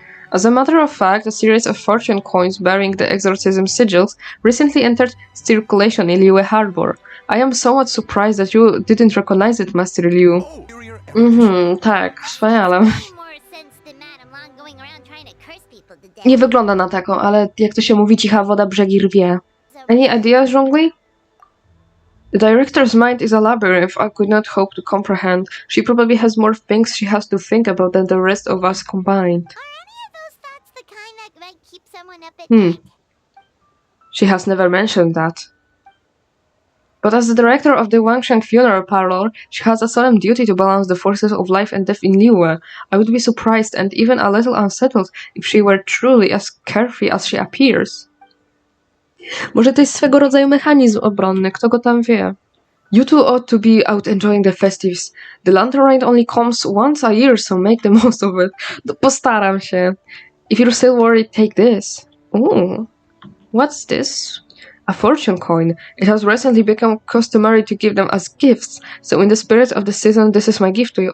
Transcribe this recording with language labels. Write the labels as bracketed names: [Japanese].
[English] As a matter of fact, a series of fortune coins bearing the exorcism sigils recently entered circulation in Liyue Harbor. I am somewhat surprised that you didn't recognize it, Master Liu. Oh, superior [Polish] Tak, wspaniale. [English] More sense than Madame Long going around trying to curse people to death. [Polish] Nie wygląda na taką, ale jak to się mówi, cicha woda brzegi rwie. [English] Any ideas, Zhongli? The director's mind is a labyrinth I could not hope to comprehend. She probably has more things she has to think about than the rest of us combined. Are any of those thoughts the kind that might keep someone up at Hmm. night? She has never mentioned that. But as the director of the Wangsheng funeral parlor, she has a solemn duty to balance the forces of life and death in Liyue. I would be surprised and even a little unsettled if she were truly as carefree as she appears. [Polish] Może to jest swego rodzaju mechanizm obronny, kto go tam wie. [English] You two ought to be out enjoying the festives. The lantern ride only comes once a year, so make the most of it. [Polish] No, postaram się. [English] If you're still worried, take this. Ooh. What's this? A fortune coin. It has recently become customary to give them as gifts, so in the spirit of the season, this is my gift to you.